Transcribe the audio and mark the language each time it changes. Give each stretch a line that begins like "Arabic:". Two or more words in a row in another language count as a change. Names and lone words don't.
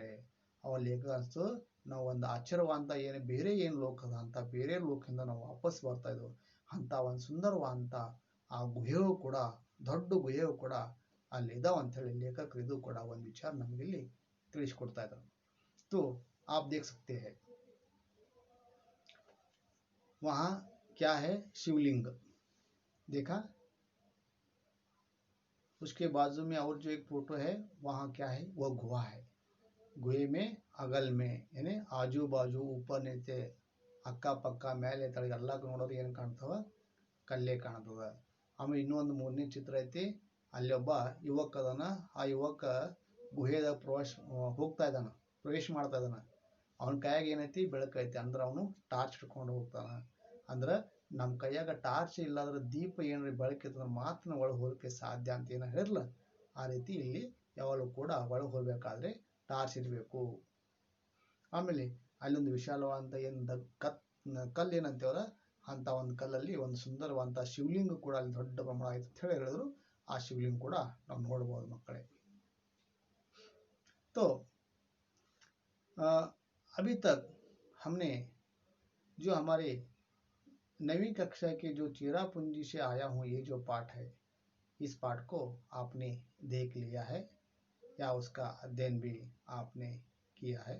Kannada: ಅವ ಲೇಖಕ ಅನ್ಸ್ತು ನಾವು ಒಂದು ಆಶ್ಚರ್ಯವಂತ ಏನು ಬೇರೆ ಏನು ಲೋಕದ ಅಂತ ಬೇರೆ ಲೋಕದಿಂದ ನಾವು ವಾಪಸ್ ಬರ್ತಾ ಇದ್ವು ಅಂತ ಒಂದು ಸುಂದರವಂತ ಆ ಗುಹೆಯು ಕೂಡ ದೊಡ್ಡ ಗುಹೆಯು ಕೂಡ ಅಲ್ಲಿ ಇದಾವ ಅಂತ ಹೇಳಿ ಲೇಖಕರು ಇದು ಕೂಡ ಒಂದು ವಿಚಾರ ನಮ್ಗೆ ಇಲ್ಲಿ ತಿಳಿಸ್ಕೊಡ್ತಾ ಇದ್ದಾರೆ.
Hindi: तो आप देख सकते हैं वहां क्या है, शिवलिंग देखा. उसके बाजू में और जो एक फोटो है वहां क्या है, वह गुहा है. गुहे में अगल में यानी आजू बाजू ऊपर नीचे
Kannada: ಅಕ್ಕ ಪಕ್ಕ ಮೇಲೆ ತಳಗೆ ಎಲ್ಲ ನೋಡೋದು ಏನು ಕಾಣ್ತವ, ಕಲ್ಲೇ ಕಾಣ್ತದ. ಆಮೇಲೆ ಇನ್ನೊಂದು ಮೂರನೇ ಚಿತ್ರ ಐತಿ, ಅಲ್ಲಿ ಒಬ್ಬ ಯುವಕ ಅದಾನ. ಆ ಯುವಕ ಗುಹೆದಾಗ ಪ್ರವೇಶ ಮಾಡ್ತಾ ಇದ್ದಾನ. ಅವನ ಕೈಯಾಗ ಏನೈತಿ, ಬೆಳಕೈತಿ. ಅಂದ್ರೆ ಅವನು ಟಾರ್ಚ್ ಹಿಡ್ಕೊಂಡು ಹೋಗ್ತಾನ. ಅಂದ್ರೆ ನಮ್ಮ ಕೈಯಾಗ ಟಾರ್ಚ್ ಇಲ್ಲಾಂದ್ರೆ ದೀಪ ಏನ್ರಿ ಬೆಳಕಿತ್ತಂದ್ರೆ ಮಾತ್ರ ಒಳಗೆ ಹೋಗಕ್ಕೆ ಸಾಧ್ಯ ಅಂತ ಏನೋ ಹೇಳಿರಲ್ಲ, ಆ ರೀತಿ ಇಲ್ಲಿ ಯಾವಾಗಲೂ ಕೂಡ ಒಳಗೆ ಹೋಗ್ಬೇಕಾದ್ರೆ ಟಾರ್ಚ್ ಇರಬೇಕು. ಆಮೇಲೆ ಅಲ್ಲೊಂದು ವಿಶಾಲವಾದಂತ ಕಲ್ಲು ಏನಂತೇವಲ್ಲ ಅಂತ ಒಂದು ಕಲ್ಲಲ್ಲಿ ಒಂದು ಸುಂದರವಾದಂತ ಶಿವಲಿಂಗ ಕೂಡ ಅಲ್ಲಿ ದೊಡ್ಡ ಪ್ರಮಾಣ ಆಯ್ತು ಅಂತ ಹೇಳಿದ್ರು. ಆ ಶಿವಲಿಂಗ ಕೂಡ ನಾವು ನೋಡ್ಬೋದು ಮಕ್ಕಳೇ.
Hindi: तो अभी तक हमने जो हमारे 9वीं कक्षा के जो चेरापूंजी से आया हूँ ये जो पाठ है, इस पाठ को आपने देख लिया है या उसका अध्ययन भी आपने किया है।